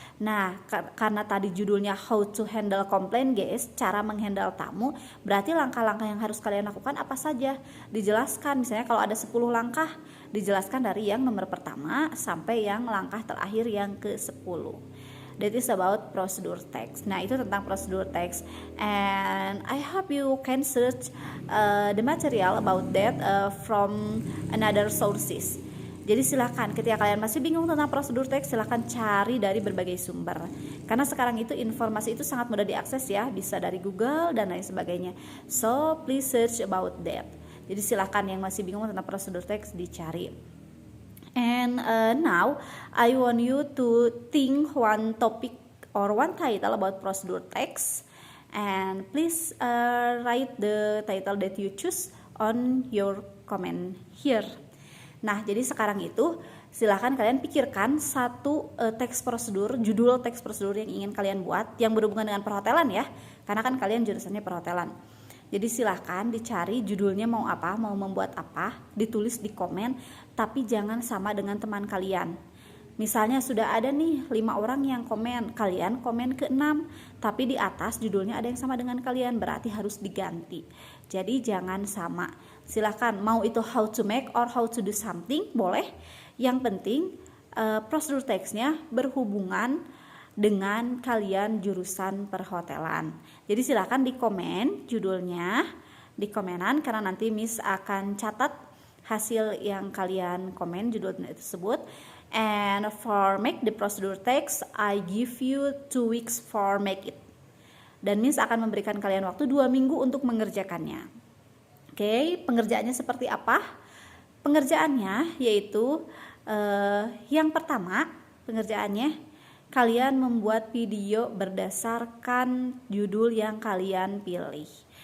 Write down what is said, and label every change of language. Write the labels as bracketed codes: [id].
[id] Nah, karena tadi judulnya [en] how to handle complaint guys, [id] cara menghandle tamu, berarti langkah-langkah yang harus kalian lakukan apa saja? Dijelaskan, misalnya kalau ada 10 langkah, dijelaskan dari yang nomor pertama sampai yang langkah terakhir yang ke-10. [en] That is about prosedur text. [id] Nah, itu tentang prosedur text. [en] And I hope you can search the material about that from another sources. [id] Jadi silakan ketika kalian masih bingung tentang prosedur teks, silakan cari dari berbagai sumber. Karena sekarang itu informasi itu sangat mudah diakses ya, bisa dari Google dan lain sebagainya. [en] So please search about that. [id] Jadi silakan yang masih bingung tentang prosedur teks dicari. [en] And now I want you to think one topic or one title about prosedur text, and please write the title that you choose on your comment here. [id] Nah, jadi sekarang itu silahkan kalian pikirkan satu teks prosedur, judul teks prosedur yang ingin kalian buat yang berhubungan dengan perhotelan ya, karena kan kalian jurusannya perhotelan. Jadi silahkan dicari judulnya mau apa, mau membuat apa, ditulis di komen, tapi jangan sama dengan teman kalian. Misalnya sudah ada nih 5 orang yang komen, kalian komen ke-6, tapi di atas judulnya ada yang sama dengan kalian, berarti harus diganti. Jadi jangan sama. Silahkan mau itu [en] how to make or how to do something, [id] boleh. Yang penting prosedur teksnya berhubungan dengan kalian jurusan perhotelan. Jadi silakan di komen judulnya, di komenan, karena nanti Miss akan catat hasil yang kalian komen judulnya tersebut. [en] And for make the procedure text, I give you 2 weeks for make it. [id] Dan Miss akan memberikan kalian waktu 2 minggu untuk mengerjakannya. Oke, pengerjaannya seperti apa? Pengerjaannya yaitu yang pertama, pengerjaannya kalian membuat video berdasarkan judul yang kalian pilih.